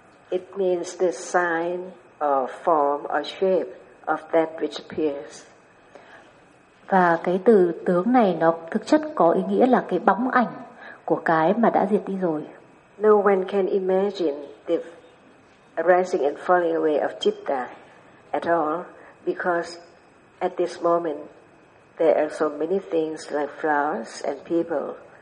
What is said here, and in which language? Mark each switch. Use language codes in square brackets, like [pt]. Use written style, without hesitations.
[en] It means the sign or form or shape of that which appears. [vi] Và cái từ tướng này nó thực chất có ý nghĩa là cái bóng ảnh của cái mà đã diệt đi rồi. [en] No one can imagine the arising and falling away of citta at all because at this moment there are so many things like flowers and people.